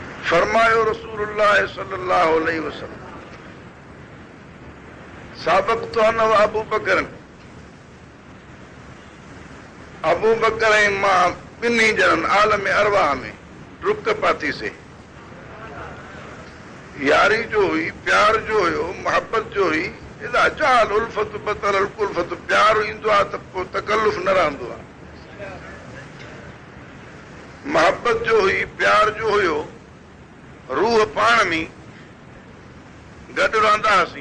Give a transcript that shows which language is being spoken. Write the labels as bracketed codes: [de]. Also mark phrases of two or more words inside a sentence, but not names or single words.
[sd] फरमायो रसूलुल्लाह [ar] صلى الله عليه وسلم, سابقت أنا وأبو بكر, [sd] अबू बकर ऐं मां ॿिन्ही ॼणनि आलम अरवाह में रुक पाती से। यारी जो हुई, प्यार जो हुयो, मोहब्बत जो हुई। [ar] إذا جاءت الألفة بطلت الكلفة, [sd] प्यार ईंदो आहे त पोइ तकल्लुफ़ न रहंदो आहे। मोहब्बत जो हुई, प्यार जो हुयो, रूह पाण में गॾु रहंदा हुआसीं।